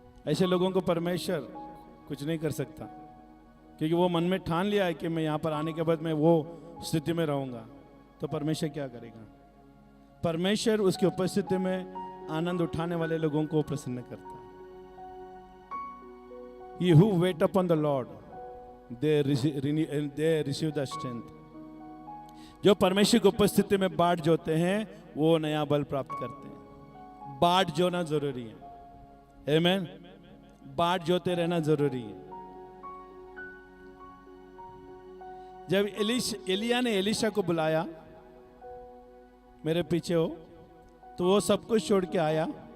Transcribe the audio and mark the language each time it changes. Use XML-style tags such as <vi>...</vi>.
<hi>ऐसे लोगों को परमेश्वर कुछ नहीं कर सकता क्योंकि वो मन में ठान लिया है कि मैं यहां पर आने के बाद मैं वो स्थिति में रहूंगा। तो परमेश्वर क्या करेगा? परमेश्वर उसकी उपस्थिति में आनंद उठाने वाले लोगों को प्रसन्न करता है।</hi> <en>He who wait upon the Lord, they receive the strength.</en> <hi>जो परमेश्वर की उपस्थिति में बाट जोते हैं वो नया बल प्राप्त करते हैं। बाट जोना जरूरी है। आमीन। बाट जोते रहना जरूरी है। जब एलिया ने एलीशा को बुलाया, मेरे पीछे हो, तो वो सब कुछ छोड़ के आया।</hi>